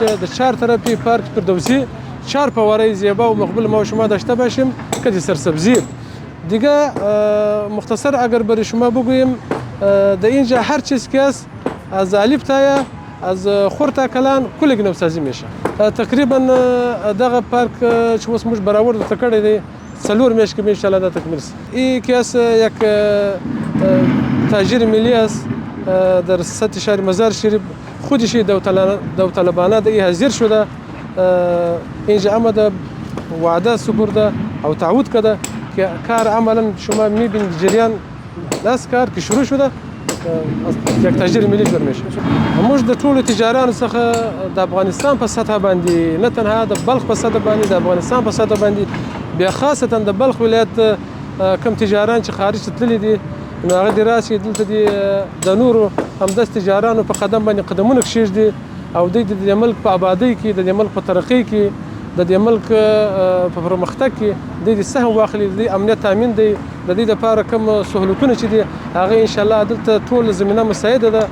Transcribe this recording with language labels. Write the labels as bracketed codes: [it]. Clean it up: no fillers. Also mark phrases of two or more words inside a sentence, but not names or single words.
[fa] در چهار طرفی پارک فردوسی 4 فواره زیبا و مقبول ما و شما داشته باشیم که سرسبزی. دیگه مختصر اگر برای شما بگویم در اینجا هر چیز که است از الف تا یا از خور تا کلان کلی نوسازی میشه. [ps] تقریبا دغه پارک چې اوس موږ برابر ته کړی دی 4 میاشتې کې [ar] ان شاء الله [ps] دا تکمیل شي. [fa] این که است یک تاجر ملی است در سطح شهر مزار شریف، خودش داوطلبانه ده حاضر شده اینجا آمده وعده سپرده او تعهد کرده که کار عملا شما میبینید جریان داس کار که شروع شده یک تاجر ملی جوړ میشه. [ps] موږ د ټولو تجارانو څخه د افغانستان په سطح باندې نه تنها د بلخ په سطح باندې د افغانستان په سطح باندې بیا خاصتا د بلخ ولایت کم تجاران چې خارج ته تللي دي نو هغه دې راشي دلته د نورو همداسې تجارانو په قدم باندې قدمونه کښېږدي او دوی د دې ملک په ابادۍ کې، د دې ملک په ترقۍ کې، د دې ملک په پرمختګ کې دوی د سهم واخلي، د امنیت تامین دی، د دې لپاره کوم سهولتونه چې دي هغه [ar] ان شاء الله [ps] دلته ټول زمینه مساعده ده.